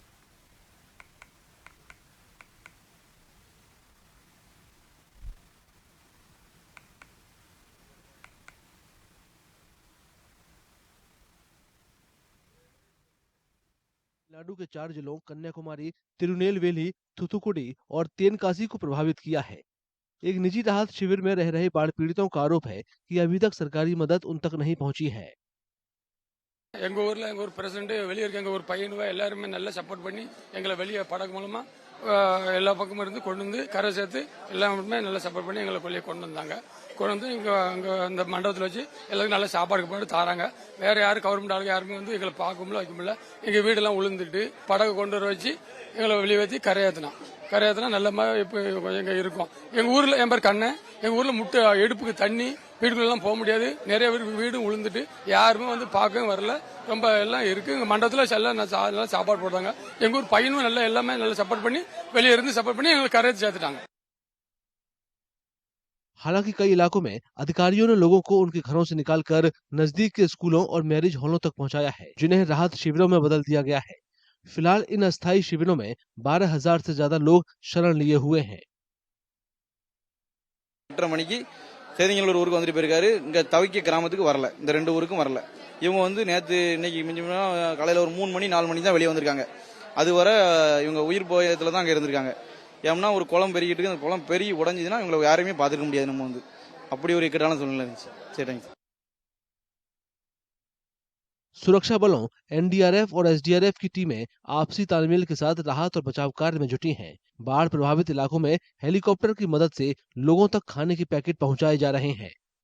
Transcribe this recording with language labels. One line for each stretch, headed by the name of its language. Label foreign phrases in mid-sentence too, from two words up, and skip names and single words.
Hindi: तमिलनाडु के 4 जिलों कन्याकुमारी, तिरुनेलवेली, थूथुकुडी और तेनकासी को प्रभावित किया है। एक निजी राहत शिविर में रह रहे बाढ़ पीड़ितों का आरोप है कि अभी तक सरकारी मदद उन तक नहीं पहुंची है।
Tamil: எங்க ஊர் பிரசிடென்ட் வெளியே இருக்க எங்க ஒரு பையனுவ எல்லாருமே நல்லா சப்போர்ட் பண்ணி எங்களை வெளியே படகு மூலமா எல்லா பக்கமும் இருந்து கொண்டு வந்து கரை சேர்த்து எல்லாருமே நல்லா சப்போர்ட் பண்ணி எங்களை வெளியே கொண்டு வந்தாங்க. கொண்டு வந்து அங்க அந்த மண்டபத்தில் வச்சு எல்லாருக்கும் நல்ல சாப்பாடு தாராங்க. வேற யாரும் கவர்மெண்ட் ஆளுங்க யாருமே வந்து எங்களை பார்க்க வைக்க எங்க வீடெல்லாம் உளுந்துட்டு படகு கொண்டு வர வச்சு எங்களை வெளியே வச்சு கரையாத்தினா நல்ல இப்போ எங்க இருக்கும். எங்க ஊர்ல என் பேர் கண்ணன். எங்க ஊர்ல முட்டை எடுப்புக்கு தண்ணி வீடுக்குள்ளெல்லாம் போக முடியாது. நிறைய பேர் வீடும் உளுந்துட்டு யாருமே வந்து பார்க்கவும் வரல. ரொம்ப எல்லாம் இருக்கு. எங்க மண்டபத்தில் நல்லா சாப்பாடு போடுறாங்க. எங்க ஊர் பையனும் நல்லா எல்லாமே நல்லா சப்போர்ட் பண்ணி வெளியே இருந்து சப்போர்ட் பண்ணி எங்களுக்கு கரையாத்தி சேர்த்துட்டாங்க.
Hindi: हालांकि कई इलाकों में अधिकारियों ने लोगों को उनके घरों से निकालकर नजदीक के स्कूलों और मैरिज हॉलों तक पहुंचाया है, जिन्हें राहत शिविरों में बदल दिया गया है। फिलहाल इन अस्थायी शिविरों में 12,000 से ज्यादा लोग शरण लिए हुए हैं।
Tamil: 8:30 மணிக்கு சேதிங்களூர் ஊருக்கு வந்துட்டு போயிருக்காரு. இங்க தவிக்க கிராமத்துக்கு வரல. இந்த 2 ஊருக்கும் வரல. இவங்க வந்து நேத்து இன்னைக்கு மிஞ்சினா காலையில ஒரு 3 மணி 4 மணி தான் வெளியே வந்திருக்காங்க. அதுவரை இவங்க உயிர் போயத்துல தான் அங்க இருந்திருக்காங்க. ஏன்னா ஒரு குளம் பெருகிட்டு இருக்கு. அந்த குளம் பெருகி உடைஞ்சதுன்னா இவங்களை யாருமே பாத்துக்க முடியாது. நம்ம வந்து அப்படி ஒரு இக்கட்டான சூழ்நிலை இருந்துச்சு. சரி,
Hindi: सुरक्षा बलों, एनडीआरएफ और एसडीआरएफ की टीमें आपसी तालमेल के साथ राहत और बचाव कार्य में जुटी हैं। बाढ़ प्रभावित इलाकों में हेलीकॉप्टर की मदद से लोगों तक खाने के पैकेट पहुंचाए जा रहे हैं।